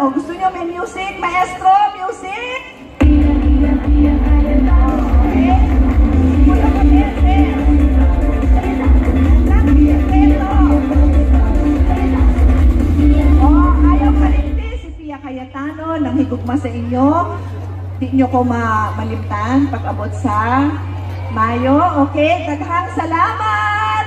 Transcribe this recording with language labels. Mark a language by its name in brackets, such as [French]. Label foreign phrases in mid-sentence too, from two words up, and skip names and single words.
[Cebuano] Gusto nyo may music? Maestro, music? Okay? Ulo ka beses. Ayaw kalimti si Pia Cayetano nang higugma sa inyo. Di nyo ko malimtan pag-abot sa Mayo. Okay, daghang salamat!